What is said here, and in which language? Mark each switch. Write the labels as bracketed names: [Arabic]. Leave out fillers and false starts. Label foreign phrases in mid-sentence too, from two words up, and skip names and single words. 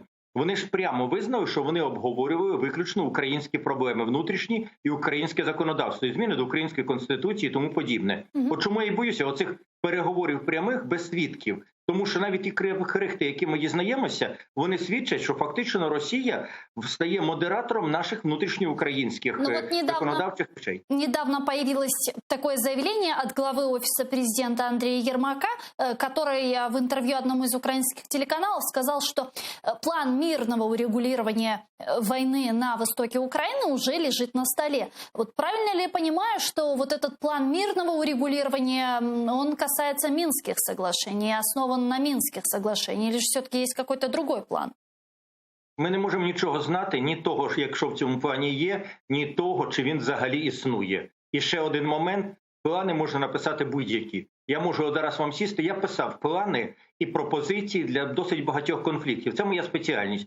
[Ukrainian] Вони ж прямо визнали, що вони обговорювали виключно українські проблеми внутрішні і українське законодавство, і зміни до української конституції і тому подібне. От чому я і боюся оцих переговорів прямих без свідків. Тому що навіть ті крихти, які ми дізнаємося, вони свідчать, що фактично Росія стає модератором наших внутрішньоукраїнських законодавчих речей. [Russian] Недавно появилось такое заявление от главы Офиса президента Андрея Ермака, который в интервью одному из украинских телеканалов сказал, что план мирного урегулирования войны на востоке Украины уже лежит на столе. Вот правильно ли я понимаю, что вот этот план мирного урегулирования, он касается Минских соглашений, основан на Минских соглашениях, или же все-таки есть какой-то другой план? [Ukrainian] Ми не можемо нічого знати, ні того, якщо в цьому плані є, ні того, чи він взагалі існує. І ще один момент, плани можна написати будь-які. Я можу зараз вам сісти, я писав плани і пропозиції для досить багатьох конфліктів. Це моя спеціальність.